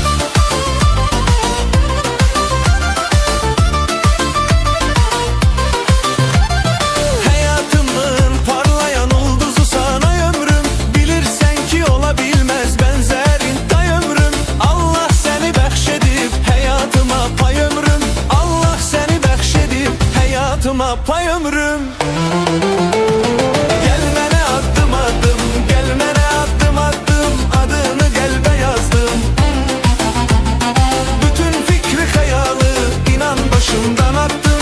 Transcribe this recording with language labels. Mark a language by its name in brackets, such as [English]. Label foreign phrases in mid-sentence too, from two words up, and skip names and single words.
[Turkish] Hayatımın parlayan ulduzu sana ömrüm. Bilirsen ki olabilmez benzerin tay ömrüm. [Azerbaijani] Allah seni bəxşedib hayatıma pay ömrüm. Allah seni bəxşedib hayatıma pay ömrüm. Gel mənə addım addım, gel mənə addım addım, adını qəlbə yazdım. Bütün fikri xəyalı inan başımdan attım.